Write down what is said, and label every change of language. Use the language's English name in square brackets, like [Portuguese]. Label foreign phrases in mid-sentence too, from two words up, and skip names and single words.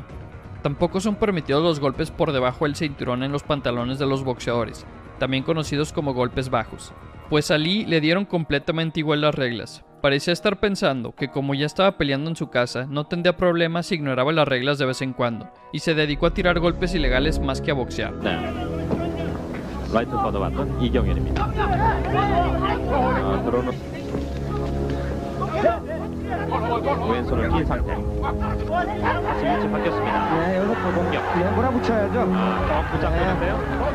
[Spanish] Tampoco son permitidos los golpes por debajo del cinturón en los pantalones de los boxeadores, también conocidos como golpes bajos. Pues a Lee le dieron completamente igual las reglas. Parecía estar pensando que como ya estaba peleando en su casa, no tendría problemas si ignoraba las reglas de vez en cuando, y se dedicó a tirar golpes ilegales más que a boxear. [Korean] 라이트 코너 맡은 이경현입니다. 들어오는 왼손을 낀 상태. 다시 위치 바뀌었습니다. 네, 여기서 공격. 네, 몰아붙여야죠. 부상되는데요.